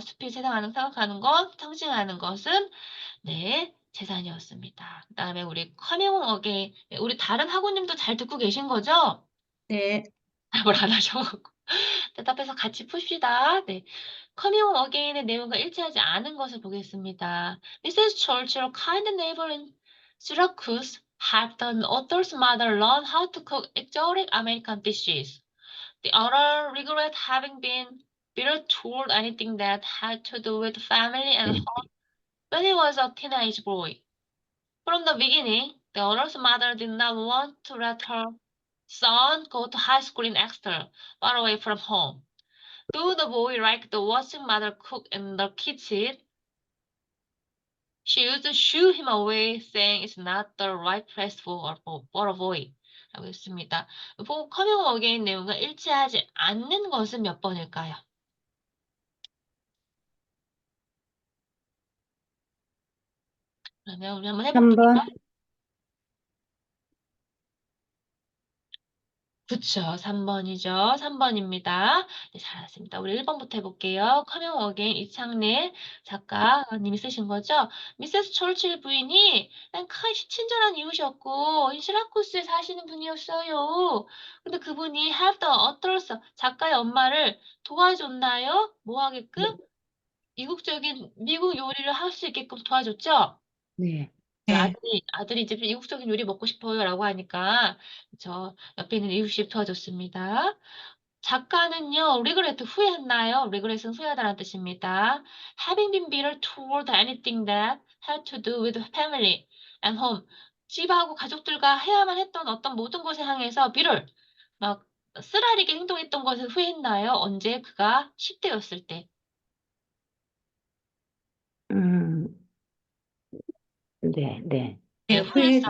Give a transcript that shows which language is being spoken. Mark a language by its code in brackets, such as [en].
[ko] 숲이 세상하는 생각하는 것, 상징하는 것은 네, 재산이었습니다. 그다음에 우리 커밍 어게인 우리 다른 학우님도 잘 듣고 계신 거죠? 네. 답을 안 하셔가지고 대답해서 같이 풉시다. 네. 커밍 어게인의 내용과 일치하지 않은 것을 보겠습니다. [en] Mrs. Churchill, kind neighbor in Syracuse, helped the author's mother learn how to cook exotic American dishes. The author regret having been bitter toward anything that had to do with family and home when he was a teenage boy. From the beginning, the author's mother did not want to let her son go to high school in Exeter, far away from home. Though the boy liked watching mother cook in the kitchen, she used to shoo him away, saying it's not the right place for a boy. [ko] 라고 했습니다. 커밍 어게인 내용과 일치하지 않는 것은 몇 번일까요? 그러면 우리 한번 해볼게요. 3번. 그쵸. 3번이죠. 3번입니다. 네, 잘했습니다. 우리 1번부터 해볼게요. 커밍 어게인 이창래 작가님이 쓰신 거죠. 미세스 철칠 부인이 친절한 이웃이었고 시라쿠스에 사시는 분이었어요. 근데 그분이 [en] have the authors [ko] 작가의 엄마를 도와줬나요? 뭐 하게끔? 이국적인 미국 요리를 할 수 있게끔 도와줬죠? 네. 저 네. 아들이 이제 이국적인 요리 먹고 싶어요라고 하니까 저 옆에 있는 이웃이 도와줬습니다. 작가는요, 리그레트 후회했나요? 리그레트는 후회하다는 뜻입니다. [en] Having been bitter toward anything that had to do with family and home. [ko] 집하고 가족들과 해야만 했던 어떤 모든 것에 향해서 bitter, 막 쓰라리게 행동했던 것을 후회했나요? 언제? 그가 10대였을 때. 음, 네, 네. 네, 네, 후회했죠.